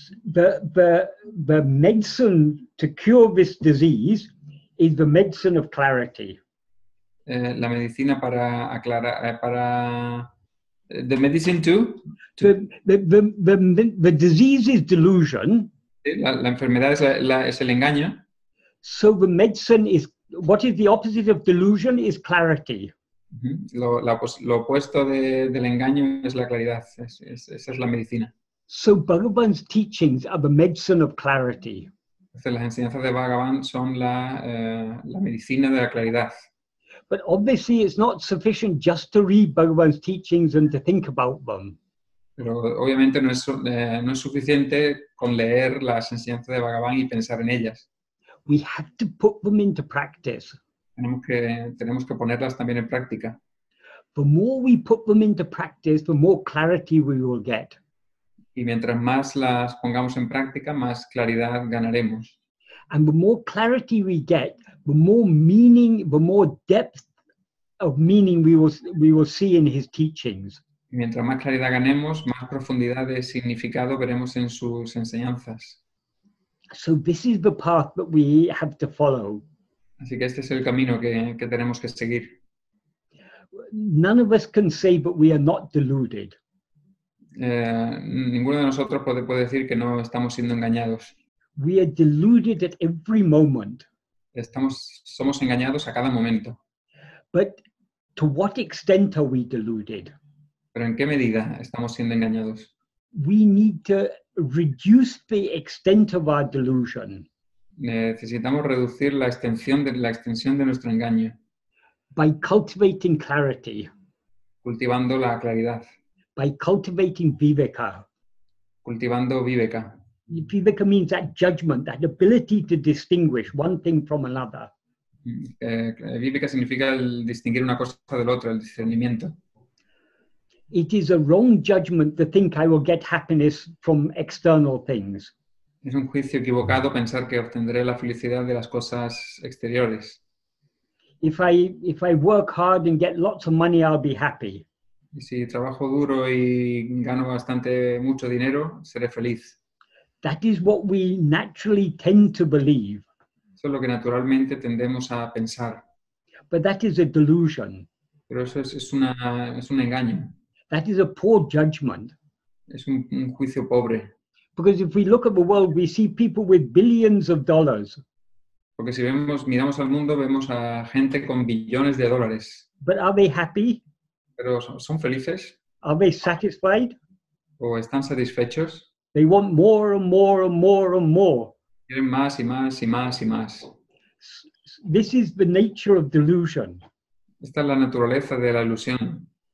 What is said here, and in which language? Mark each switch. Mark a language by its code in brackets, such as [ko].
[en] the medicine to cure this disease is the medicine of clarity. [es] La medicina para aclarar, [en] the medicine the disease is delusion. [es] La enfermedad es el engaño. [en] So the medicine is, what is the opposite of delusion is clarity. [es] Lo opuesto del engaño es la claridad. Esa es la medicina. [en] So Bhagavan's teachings are the medicine of clarity. [es] Entonces, las enseñanzas de Bhagavan son la medicina de la claridad. [en] But obviously it's not sufficient just to read Bhagavan's teachings and to think about them. [es] Pero obviamente no es suficiente con leer las enseñanzas de Bhagavan y pensar en ellas. [en] We have to put them into practice. [es] Tenemos que ponerlas también en práctica. [en] The more we put them into practice, the more clarity we will get. [es] Y mientras más las pongamos en práctica, más claridad ganaremos. [en] And the more clarity we get, the more meaning, the more depth of meaning we will see in his teachings. [es] Mientras más claridad ganemos, más profundidad de significado veremos en sus enseñanzas. [en] So this is the path that we have to follow. [es] Así que este es el camino que tenemos que seguir. [en] None of us can say that we are not deluded. [es] Ninguno de nosotros puede decir que no estamos siendo engañados. [en] We are deluded at every moment. [es] Somos engañados a cada momento. [en] But to what extent are we deluded? [es] Pero ¿en qué medida estamos siendo engañados? [en] We need to reduce the extent of our delusion [es] Necesitamos reducir la extensión de nuestro engaño, [en] by cultivating clarity, [es] cultivando la claridad, [en] by cultivating viveka. [es] cultivando viveka. [en] Viveka means that judgment, that ability to distinguish one thing from another. [es] Viveka significa el distinguir una cosa del otro, el discernimiento. [en] It is a wrong judgment to think I will get happiness from external things. [es] Es un juicio equivocado pensar que obtendré la felicidad de las cosas exteriores. [en] If I work hard and get lots of money, I'll be happy. [es] Y si trabajo duro y gano mucho dinero, seré feliz. [en] That is what we naturally tend to believe. [es] Eso es lo que naturalmente tendemos a pensar. [en] But that is a delusion. [es] Pero eso es un engaño. [en] That is a poor judgment. [es] Es un juicio pobre. [en] Because if we look at the world, we see people with billions of dollars. [es] Porque si miramos al mundo, vemos a gente con billones de dólares. [en] But are they happy? [es] Pero ¿son felices? [en] Are they satisfied? [es] ¿O están satisfechos? [en] They want more and more and more and more. [es] Quieren más y más y más y más. [en] This is the nature of delusion. [es] Esta es la naturaleza de la ilusión.